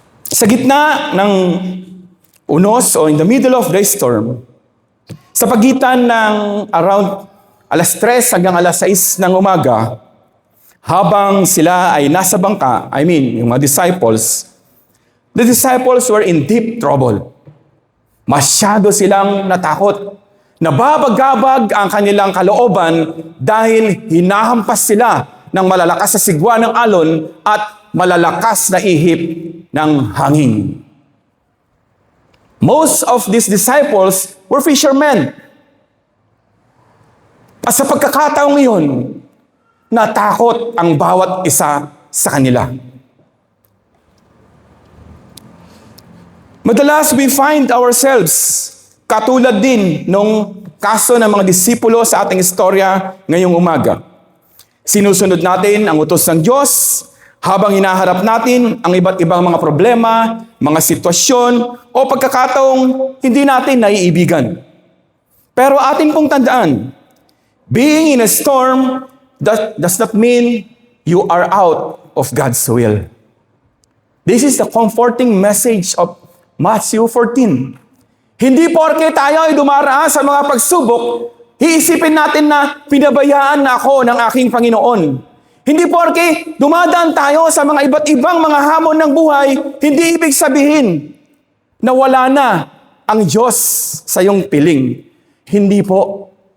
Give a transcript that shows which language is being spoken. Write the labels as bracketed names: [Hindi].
[Filipino] Sa gitna ng unos o [English] in the middle of the storm, [Filipino] sa pagitan ng around 3:00 hanggang 6:00 ng umaga, habang sila ay nasa bangka, yung mga disciples, [English] the disciples were in deep trouble. [Filipino] Masyado silang natakot. Nababagabag ang kanilang kalooban dahil hinahampas sila ng malalakas na sigwa ng alon at malalakas na ihip ng hangin. [English] Most of these disciples were fishermen. [Filipino] At sa pagkakataong iyon, natakot ang bawat isa sa kanila. Madalas [English] we find ourselves [Filipino] katulad din nung kaso ng mga disipulo sa ating istorya ngayong umaga. Sinusunod natin ang utos ng Diyos habang hinaharap natin ang iba't ibang mga problema, mga sitwasyon o pagkakataong hindi natin naiibigan. Pero atin pong tandaan, [English] being in a storm does not mean you are out of God's will. This is the comforting message of Matthew 14. [Filipino] Hindi porke tayo ay dumaraan sa mga pagsubok, iisipin natin na pinabayaan na ako ng aking Panginoon. Hindi porke dumadaan tayo sa mga iba't ibang mga hamon ng buhay, hindi ibig sabihin na wala na ang Diyos sa iyong piling. Hindi po.